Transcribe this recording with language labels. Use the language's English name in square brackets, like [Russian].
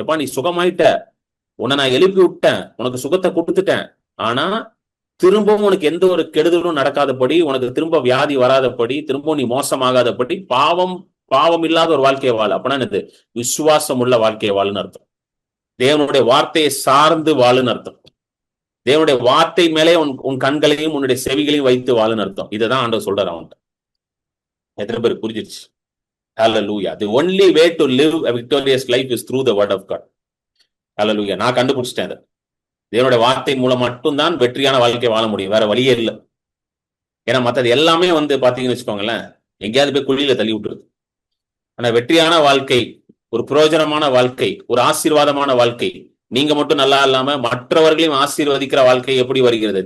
[Tamil] எப்பா நீ சுகமாயிட்ட, உன்னை நான் எழுப்பி விட்டேன், உனக்கு சுகத்தை கொடுத்துட்டேன், ஆனா திரும்பவும் உனக்கு எந்த ஒரு கெடுதலும் நடக்காதபடி, உனக்கு திரும்ப வியாதி வராதபடி, திரும்பவும் நீ மோசமாகாதபடி பாவம் இல்லாத ஒரு வாழ்க்கையை வாழ். அப்படின்னா என்னது? விசுவாசம் உள்ள வாழ்க்கையை வாழுன்னு அர்த்தம். தேவனுடைய வார்த்தையை சார்ந்து வாழுன்னு அர்த்தம். தேவனுடைய வார்த்தை மேலே உன் கண்களையும் உன்னுடைய செவிகளையும் வைத்து வாழுன்னு அர்த்தம். இதுதான் ஆண்டவர் சொல்றாரு அவன்கிட்ட. எத்தனை பேருக்கு புரிஞ்சிருச்சு? Hallelujah. [English] The only way to live a victorious life is through the word of God. [Tamil] Hallelujah. நான் கண்டுபிடிச்சிட்டேன் அதை. தேவனுடைய வார்த்தை மூலம் மட்டும்தான் வெற்றியான வாழ்க்கை வாழ முடியும், வேற வழியே இல்லை. ஏன்னா மற்றது எல்லாமே பாத்தீங்கன்னு வச்சுக்கோங்களேன், எங்கேயாவது போய் குழியில தள்ளி விட்டுருது. ஆனா வெற்றியான வாழ்க்கை, ஒரு பிரயோஜனமான வாழ்க்கை, ஒரு ஆசீர்வாதமான வாழ்க்கை, நீங்க மட்டும் நல்லா இல்லாம மற்றவர்களையும் ஆசீர்வதிக்கிற வாழ்க்கை எப்படி வருகிறது?